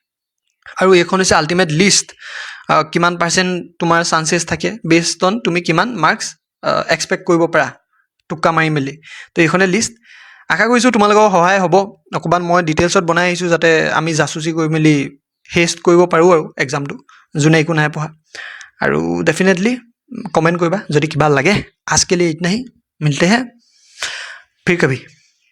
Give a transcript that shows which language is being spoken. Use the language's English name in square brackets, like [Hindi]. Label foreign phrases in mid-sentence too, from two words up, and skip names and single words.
[Assamese] আৰু এইখন হৈছে [English] ultimate list, [Assamese] কিমান পাৰ্চেণ্ট তোমাৰ চান্সেছ থাকে [English] based on [Assamese] তুমি কিমান [English] marks expect [Assamese] কৰিব পাৰা টোক্কা মাৰি মেলি। তো এইখনে লিষ্ট। আশা কৰিছোঁ তোমালোকৰ সহায় হ'ব। অকণমান মই ডিটেইলছত বনাই আহিছোঁ যাতে আমি জাচুচি কৰি মেলি হেষ্ট কৰিব পাৰোঁ আৰু এক্সামটো, যোনে একো নাই পঢ়া। আৰু [English] definitely comment [Assamese] কৰিবা যদি কিবা লাগে। [Hindi] আজকে लिए इतना ही, मिलते हैं फिर कभी।